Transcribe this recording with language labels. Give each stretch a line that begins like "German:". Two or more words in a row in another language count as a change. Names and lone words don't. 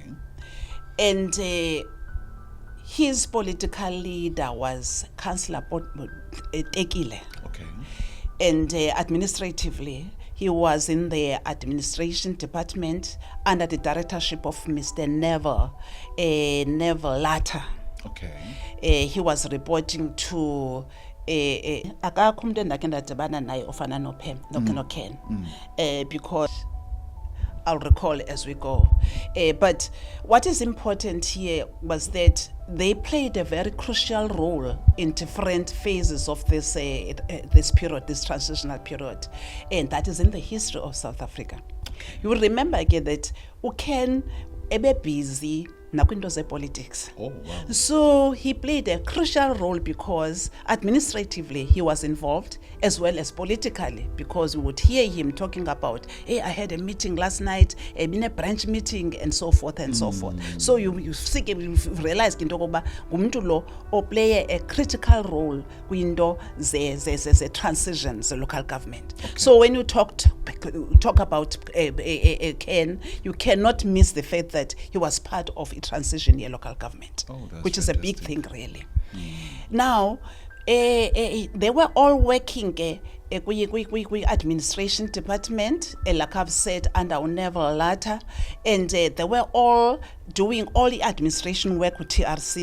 English: and his political leader was Councillor Tekile, Okay. and administratively he was in the administration department under the directorship of Mr. Neville Latta. Okay. He was reporting to
Xhosa: akakho umuntu endakhe ndadibana naye ofana no-Ken,
English: because I'll recall as we go. But what is important here was that they played a very crucial role in different phases of this period, this transitional period, and that is in the history of South Africa. You will remember again that Ken
Xhosa: ebe busy nakwinto ze-politics.
English: Oh, wow. So he played a crucial role because administratively he was involved as well as politically, because we would hear him talking about, hey, I had a meeting last night, been a branch meeting, and so forth and so forth. So you realize
Xhosa: into yokokuba ngumuntu lo oplay
English: a critical role
Xhosa: kwinto ze transition ze
English: local government. Okay. So when you talk about Ken, you cannot miss the fact that he was part of a transition year local government, which is a big thing, really. Now, they were all working administration department, like I've said, under Neville Latta, and they were all doing all the administration work with TRC.